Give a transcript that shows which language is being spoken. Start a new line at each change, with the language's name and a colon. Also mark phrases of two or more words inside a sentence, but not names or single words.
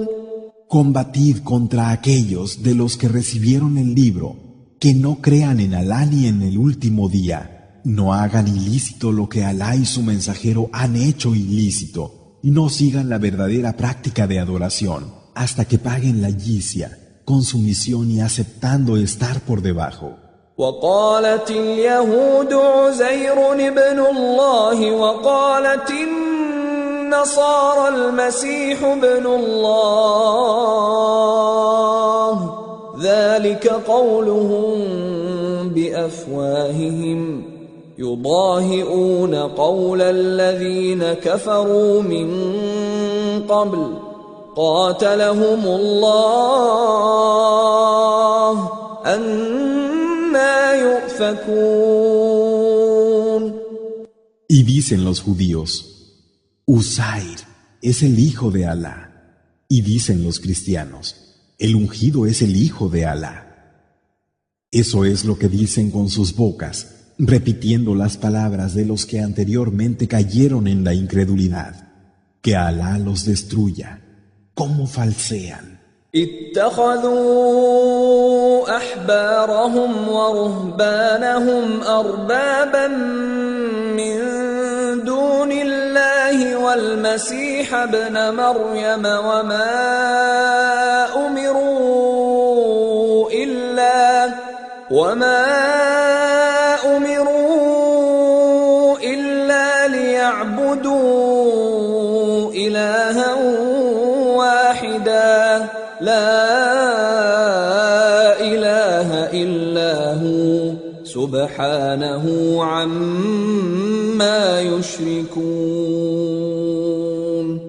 Spanish: Combatid contra aquellos de los que recibieron el libro, que no crean en Alá ni en el último día, no hagan ilícito lo que Alá y su mensajero han hecho ilícito, y no sigan la verdadera práctica de adoración, hasta que paguen la jizya, con sumisión y aceptando estar por debajo.
Arabic: وقالت اليهود عزير ابن الله وقالت النصارى المسيح ابن الله ذلك قولهم بأفواههم يضاهئون قول الذين كفروا من قبل قاتلهم الله أنى يؤفكون.
Spanish: Y dicen los judíos, Uzair es el hijo de Alá. Y dicen los cristianos, el ungido es el hijo de Alá. Eso es lo que dicen con sus bocas, repitiendo las palabras de los que anteriormente cayeron en la incredulidad. Que Alá los destruya. ¿Cómo falsean?
Arabic: اتخذوا أحبارهم ورهبانهم أربابا من دون الله والمسيح ابن مريم وما أمروا إلا ليعبدوا إلها واحدا لا إله إلا هو سبحانه عما يشركون.